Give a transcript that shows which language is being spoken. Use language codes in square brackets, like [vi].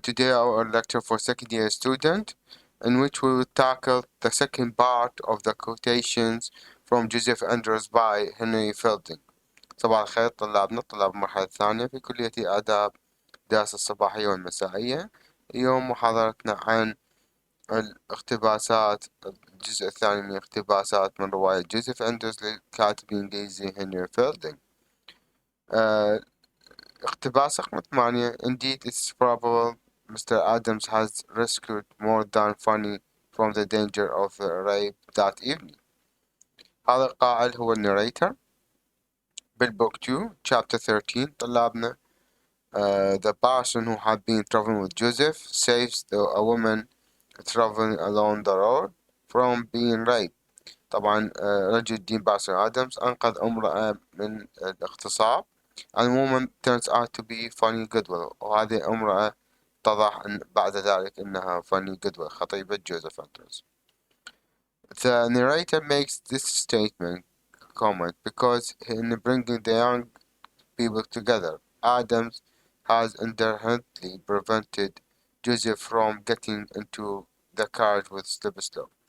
[en] Today our lecture for second year student, in which we will tackle the second part of the quotations from Joseph Andrews by Henry Fielding. [ar] صباح الخير طلابنا طلاب المرحلة الثانية في كلية الاداب، الدراسة الصباحية والمسائية. اليوم محاضرتنا عن الاقتباسات، الجزء الثاني من اقتباسات من رواية جوزيف أندرز للكاتب الإنجليزي هنري فيلدينغ. اقتباس رقم 8. [en] Indeed, it's probable Mr. Adams has rescued more than Funny from the danger of the rape that evening. [ar] هذا القائل هو الناريتر بالبوك 2 [en] chapter 13. طلابنا the person who had been traveling with Joseph saves a woman traveling along the road from being raped. [ar] طبعا رجل الدين باسل آدمز أنقذ امرأة من الاغتصاب. [en] and the woman turns out to be Fanny Goodwill، [ar] وهذه الامرأة اتضح بعد ذلك أنها Fanny Goodwill خطيبة جوزيف أندرز. [en] The narrator makes this statement comment because in bringing the young people together, Adams has inherently prevented Joseph from getting into the carriage with Slipslow.